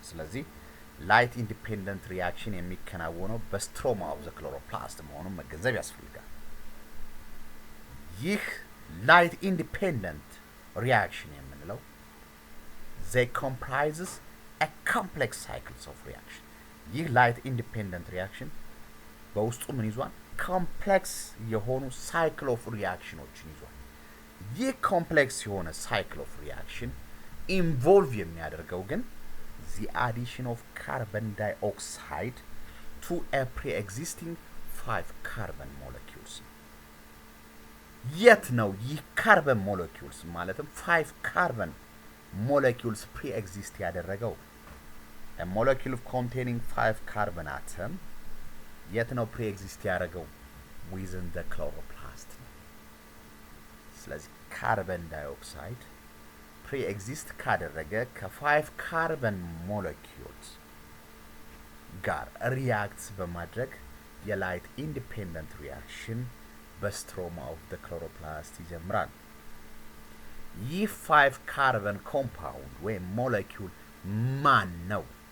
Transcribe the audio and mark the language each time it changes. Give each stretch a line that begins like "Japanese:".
Amharic: ስለዚህ light independent reaction የሚከናወነው በstroma of the chloroplast መሆኑን መገንዘብ ያስፈልጋል። ይህ light independent reaction የምንለው
English: they comprises a complex cycles of reaction.
Amharic: ይህ light independent reaction በውስጡ ምን ይዟል? ኮምፕሌክስ የሆኑ ሳይክል ኦፍ ሪአክሽኖችን ይዟል። ይህ ኮምፕሌክስ የሆነ ሳይክል ኦፍ ሪአክሽን ኢንቮልቭ የሚያደርገው ግን
English: the addition of carbon dioxide to a pre-existing 5 carbon molecules.
Amharic: የት ነው ይህ ካርበን ሞለኪውልስ ማለትም 5 carbon molecules pre-exist ያደረገው?
English: a molecule containing 5 carbon atom
Amharic: የት ነው
English: pre-exist
Amharic: ያደረገው?
English: within the chloroplast
Amharic: ነው። ስለዚህ ካርበን ዳይኦክሳይድ pre-exist ካደረገ ከ5 ካርበን ሞለኪውልስ ጋር ሪአክት በማድረግ የላይት ኢንዲፔንደንት ሪአክሽን በስትሮማ ኦፍ the chloroplast ይጀምራል። ይህ 5 ካርበን ኮምፓውንድ ወይም ሞለኪውል ማን ነው?